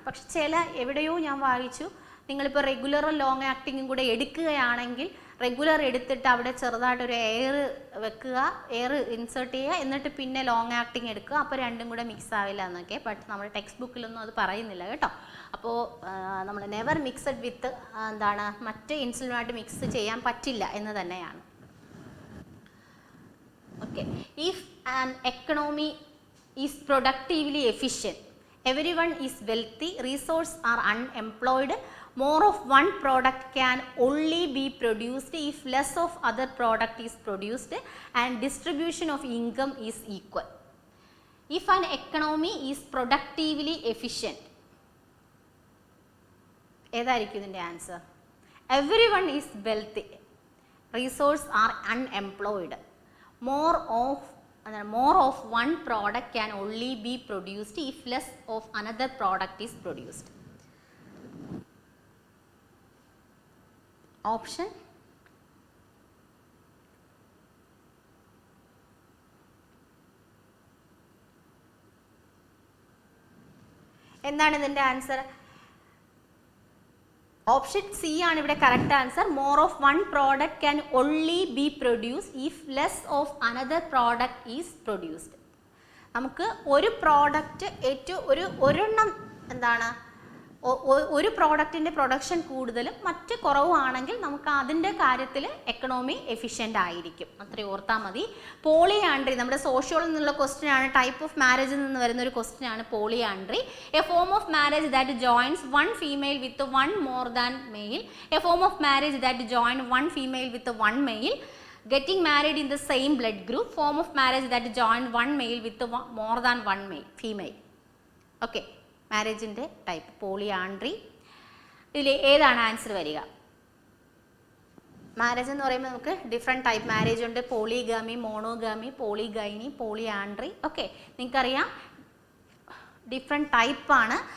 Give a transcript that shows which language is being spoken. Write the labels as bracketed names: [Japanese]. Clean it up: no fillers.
[Malayalam] പക്ഷെ എവിടെയോ ഞാൻ വായിച്ചു, നിങ്ങളിപ്പോൾ റെഗുലറും ലോങ് ആക്ടിങ്ങും കൂടെ എടുക്കുകയാണെങ്കിൽ റെഗുലർ എടുത്തിട്ട് അവിടെ ചെറുതായിട്ടൊരു എയർ വെക്കുക, എയർ ഇൻസേർട്ട് ചെയ്യുക, എന്നിട്ട് പിന്നെ ലോങ് ആക്ടിങ് എടുക്കുക, അപ്പോൾ രണ്ടും കൂടെ മിക്സ് ആവില്ല എന്നൊക്കെ. ബട്ട് നമ്മുടെ ടെക്സ്റ്റ് ബുക്കിലൊന്നും അത് പറയുന്നില്ല കേട്ടോ. അപ്പോൾ നമ്മൾ [English] never mixed with [Malayalam] എന്താണ് മറ്റ് ഇൻസുലിനുമായിട്ട് മിക്സ് ചെയ്യാൻ പറ്റില്ല എന്ന് തന്നെയാണ്. [English] Okay, if an economy is productively efficient, everyone is wealthy, resources are unemployed, more of one product can only be produced if less of other product is produced, and distribution of income is equal. If an economy is productively efficient, [Malayalam] ഏതായിരിക്കും ഇതിൻ്റെ answer? [English] Everyone is wealthy, resources are unemployed, more of one product can only be produced if less of another product is produced. [Malayalam] Option എന്താണ് ഇതിൻ്റെ answer? Option C ആണ് ഇവിടെ correct answer. [English] More of one product can only be produce if less of another product is produced. [Malayalam] നമുക്ക് ഒരു product ഒരെണ്ണം എന്താണ് ഒരു പ്രോഡക്റ്റിൻ്റെ പ്രൊഡക്ഷൻ കൂടുതലും മറ്റ് കുറവാണെങ്കിൽ നമുക്ക് അതിൻ്റെ കാര്യത്തിൽ എക്കണോമി എഫിഷ്യൻ്റ് ആയിരിക്കും. അത്രയും ഓർത്താൽ മതി. പോളിയാൻഡ്രി നമ്മുടെ സോഷ്യോളിൽ നിന്നുള്ള ക്വസ്റ്റ്യൻ ആണ്. ടൈപ്പ് ഓഫ് മാരേജിൽ നിന്ന് വരുന്ന ഒരു ക്വസ്റ്റ്യൻ ആണ് polyandry. [English] A form of marriage that joins one female with one more than male. A form of marriage that join one female with one male. Getting married in the same blood group. Form of marriage that join one male with more than one female. [Malayalam] Okay, മാരേജിൻ്റെ type polyandry. ഇതിൽ ഏതാണ് answer വരിക? Marriage എന്ന് പറയുമ്പോൾ നമുക്ക് different type marriage ഉണ്ട്. Polygamy, monogamy, പോളിഗൈനി, polyandry. Okay, നിങ്ങൾക്കറിയാം different ടൈപ്പാണ്.